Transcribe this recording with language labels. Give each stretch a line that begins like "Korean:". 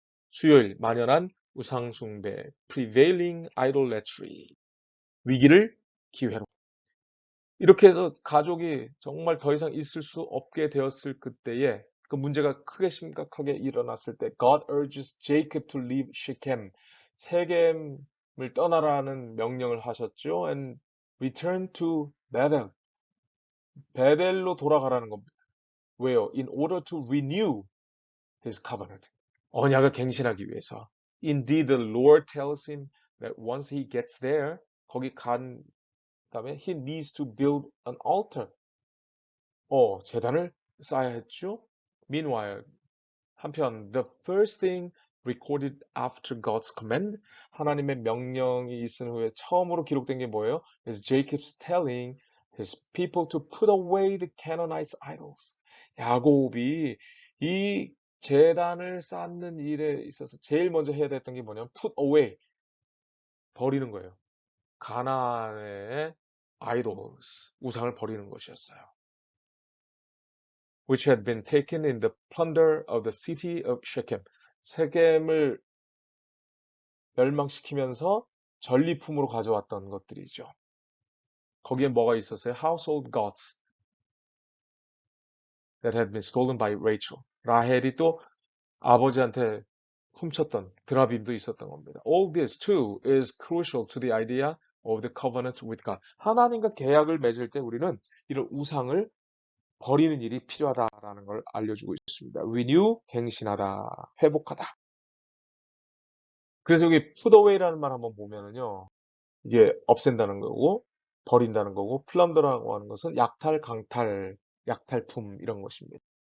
Korean: 수요일 만연한 우상숭배,
English: prevailing idolatry,
Korean: 위기를 기회로. 이렇게 해서 가족이 정말 더 이상 있을 수 없게 되었을 그때에 그 문제가 크게 심각하게 일어났을 때
English: God urges Jacob to leave Shechem,
Korean: 세겜을 떠나라는 명령을 하셨죠.
English: And return to Bethel,
Korean: 베델로 돌아가라는 겁니다. 왜요?
English: In order to renew his covenant.
Korean: 언약을 갱신하기 위해서.
English: Indeed, the Lord tells him that once he gets there,
Korean: 거기 간 다음에
English: he needs to build an altar.
Korean: 제단을 쌓아야 했죠.
English: Meanwhile,
Korean: 한편
English: the first thing recorded after God's command,
Korean: 하나님의 명령이 있은 후에 처음으로 기록된 게 뭐예요?
English: is Jacob's telling his people to put away the Canaanite idols.
Korean: 야곱이 이 제단을 쌓는 일에 있어서 제일 먼저 해야 됐던 게 뭐냐면 put away, 버리는 거예요. 가나안의 idols, 우상을 버리는 것이었어요.
English: which had been taken in the plunder of the city of Shechem.
Korean: 세겜을 멸망시키면서 전리품으로 가져왔던 것들이죠. 거기에 뭐가 있었어요?
English: Household gods that had been stolen by Rachel.
Korean: 라헬이 또 아버지한테 훔쳤던 드라빔도 있었던 겁니다.
English: All this too is crucial to the idea of the covenant with God.
Korean: 하나님과 계약을 맺을 때 우리는 이런 우상을 버리는 일이 필요하다라는 걸 알려주고 있습니다. renew, 갱신하다, 회복하다. 그래서 여기 put away라는 말 한번 보면은요, 이게 없앤다는 거고, 버린다는 거고, plunder라고 하는 것은 약탈, 강탈, 약탈품 이런 것입니다.